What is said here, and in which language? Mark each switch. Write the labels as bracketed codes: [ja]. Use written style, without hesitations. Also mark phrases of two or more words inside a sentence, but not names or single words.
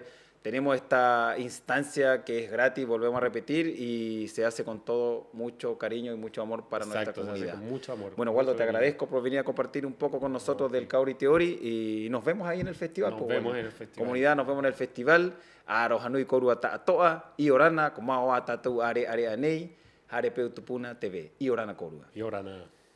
[es] Tenemos esta instancia que es gratis, volvemos a repetir, y se hace con todo mucho cariño y mucho amor para nuestra comunidad. Se hace con mucho amor. Bueno, Waldo, te agradezco por venir a compartir un poco con nosotros del Kaori Teori y nos vemos ahí en el festival. Nos vemos en el festival. Comunidad, nos vemos en el festival. [rap] Arohanui Korua Ta'atoa, Iorana, Komao Atatu Are Anei, Harepeu Tupuna TV, Iorana Korua. Iorana.